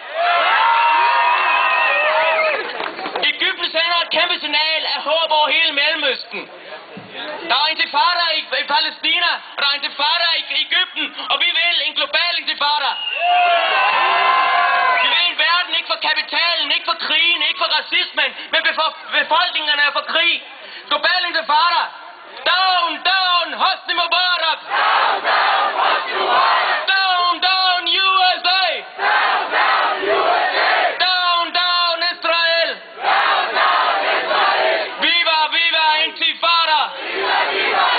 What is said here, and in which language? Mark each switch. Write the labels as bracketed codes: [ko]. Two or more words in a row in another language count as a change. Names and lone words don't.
[da] Egypten sender et kæmpe signal af håb over hele Mellemøsten. Der er intifada i Palæstina, og der er intifada i Egypten, og vi vil en global intifada. Vi vil en verden ikke for kapitalen, ikke for krigen, ikke for racismen, men for befolkningerne er for krig. Global intifada. [en] Down, down, Hosni Mubarak! Down, down, Hosni Mubarak! Down, down, USA! Down, down, USA! Down, down, Israel! Down, down, Israel! [es] Viva, viva, intifada! Viva, viva, intifada!